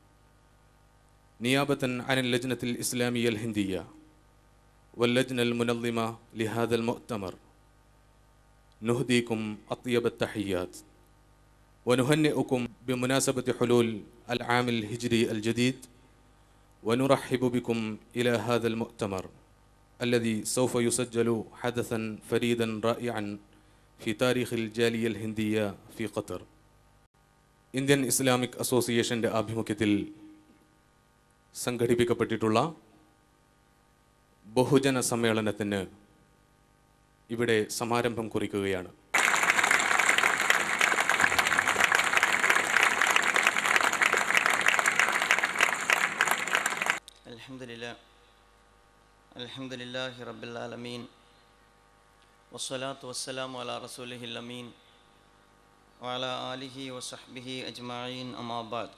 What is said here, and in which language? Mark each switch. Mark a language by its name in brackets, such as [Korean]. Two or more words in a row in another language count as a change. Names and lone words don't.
[Arabic] نيابة عن اللجنة الإسلامية الهندية واللجنة المنظمة لهذا المؤتمر نهديكم أطيب التحيات ونهنئكم بمناسبة حلول العام الهجري الجديد، ونرحب بكم إلى هذا المؤتمر الذي سوف يسجل حدثا فريدا رائعا في تاريخ الجالية الهندية في قطر. [Malayalam] ഇന്ത്യൻ ഇസ്ലാമിക് അസോസിയേഷൻ്റെ ആഭിമുഖ്യത്തിൽ സംഘടിപ്പിക്കപ്പെട്ടിട്ടുള്ള ബഹുജന സമ്മേളനത്തിന് ഇവിടെ സമാരംഭം കുറിക്കുകയാണ്. [Arabic] الحمد لله رب العالمين والصلاة والسلام على رسوله الأمين وعلى آله وصحبه أجمعين أما بعد.